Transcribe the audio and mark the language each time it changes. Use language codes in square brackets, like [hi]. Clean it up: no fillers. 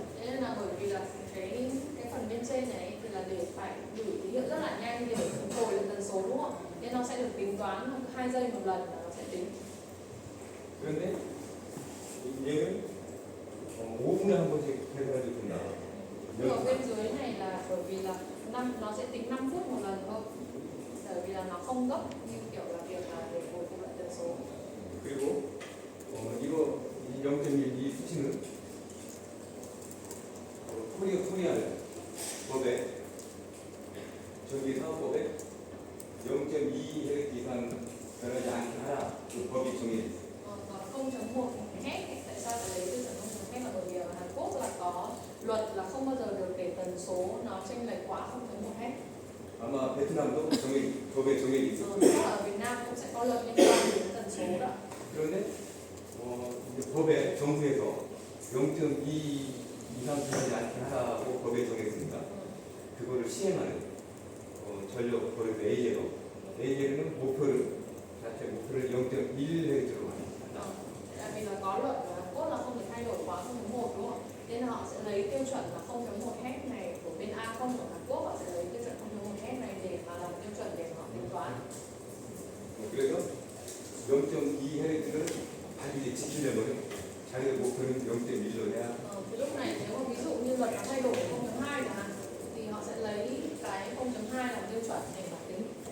[vi] Thế nên là bởi vì là cái phần bên trên này thì là để phải gửi tín hiệu rất là nhanh để hồi lên tần số đúng không? Nên nó sẽ được tính toán 2 giây một lần là nó sẽ tính. [ko] 그런데 얘는 5분에 한 번씩 계산해도 된다. [vi] Nhưng ở bên dưới này là bởi vì là nó sẽ tính 5 phút một lần thôi. Bởi vì là nó không gấp như kiểu là việc là để hồi phục lại tần số. [ko] 그리고 이거 0.1 이 수치는 코리안 법에 전기 사업법에 0.2Hz 이상 변하지 않게 하라 그 법이 정해져 있어요. [vi] Còn 0.1 Hz, tại sao lại lấy tiêu chuẩn 0.1 Hz là bởi vì ở Hàn Quốc là có luật là không bao giờ được để tần số nó chênh lệch quá 0.1 Hz. [ko] 아마 베트남도 법에 정해져 있어요. [vi] Chắc là ở Việt Nam cũng sẽ có luật liên quan đến tần số đó. [ko] 그런데 이제 법에 정부에서 0.2 이상 변하지 않게 하라고 법에 정했으니까 그거를 시행하는 전력 거래소 AJ는 자체 목표를 0.1Hz로 한다. [vi] Tại vì là có luật ở Hàn Quốc là không thể thay đổi quá 0.1 đúng không? Nên là họ sẽ lấy tiêu chuẩn là 0.1 Hz này của bên A0 của Hàn Quốc, họ sẽ lấy tiêu chuẩn 0.1 Hz này để mà làm tiêu chuẩn để họ tính toán. [ko] 그래서 0.2Hz를 반드시 지키려면 자기의 목표는 0.1로 해야. [vi] Thì lúc này nếu mà ví dụ như luật nó thay đổi 0.2 chẳng hạn thì họ sẽ lấy cái 0.2 làm tiêu chuẩn để mà tính.